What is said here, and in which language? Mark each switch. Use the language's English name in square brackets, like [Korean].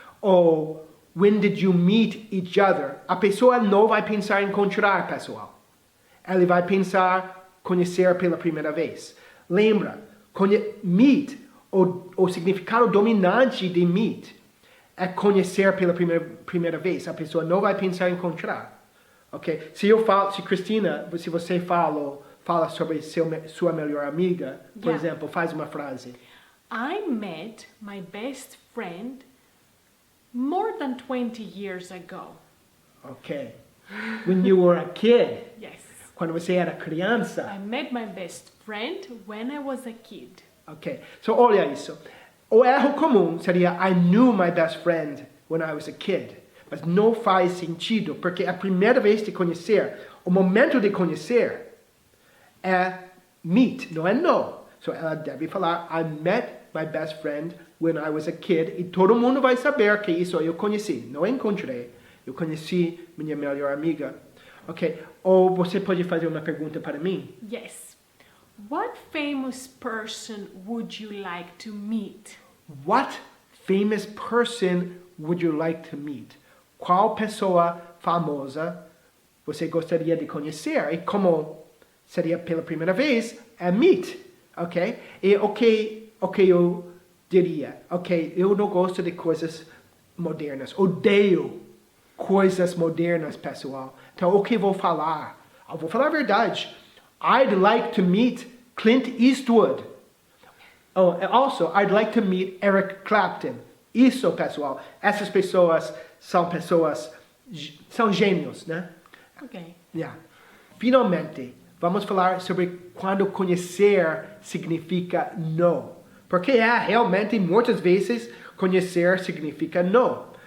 [English] Ou when did you meet each other? [Portuguese] A pessoa não vai pensar em encontrar, pessoal. Ela vai pensar conhecer pela primeira vez. Lembra, meet, o significado dominante de meet é conhecer pela primeira vez. A pessoa não vai pensar em encontrar. Ok? Se Cristina, se você fala sobre sua melhor amiga, por exemplo, faz uma frase. [English] I met my best friend more than 20 years ago. Ok. When you were a kid. Yes. [Portuguese] Quando você era criança. [English] I met my best friend when I was a kid. [Portuguese] Ok. So, olha isso. O erro comum seria [English] I knew my best friend when I was a kid. [Portuguese] Mas não faz sentido, porque a primeira vez de conhecer, o momento de conhecer é meet, não é know. So, ela deve falar [English] I met my best friend when I was a kid. [Portuguese] E todo mundo vai saber que isso eu conheci. Não encontrei. Eu conheci minha melhor amiga. Ok. Ou você pode fazer uma pergunta para mim? [English] Yes. What famous person would you like to meet? What famous person would you like to meet? [Portuguese] Qual pessoa famosa você gostaria de conhecer? E como seria pela primeira vez, é meet, ok? E o que eu diria? Ok, eu não gosto de coisas modernas. Odeio coisas modernas, pessoal. Então, o que vou falar? Eu vou falar a verdade. [English] I'd like to meet Clint Eastwood. Oh, also, I'd like to meet Eric Clapton. [Portuguese] Isso, pessoal. Essas pessoas são gênios, né? Ok. [English] Yeah. Finalmente, [Portuguese] vamos falar sobre quando conhecer significa não. Porque realmente, muitas vezes, conhecer significa não.